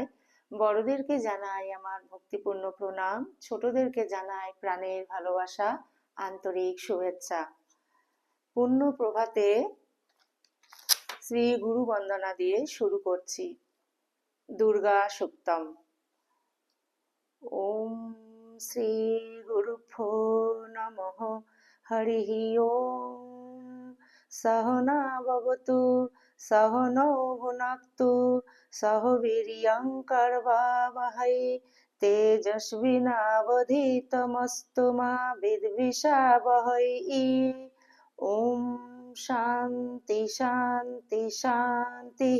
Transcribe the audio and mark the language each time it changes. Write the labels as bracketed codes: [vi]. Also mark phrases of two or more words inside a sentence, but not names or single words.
[bn] বড়দেরকে জানাই আমার ভক্তিপূর্ণ প্রণাম, ছোটদেরকে জানাই প্রাণের ভালোবাসা, আন্তরিক শুভেচ্ছা। পূর্ণ প্রভাতে শ্রী গুরু বন্দনা দিয়ে শুরু করছি। দুর্গা সপ্তম। [sa] ओम श्री गुरुभ्यो नमः। हरिः ओम। सहना भवतु सहनौ भुनक्तु सह वीर्यं करवावहै तेजस्विनावधीतमस्तु मा विद्विषावहै। ओम शांति शांति शांतिः।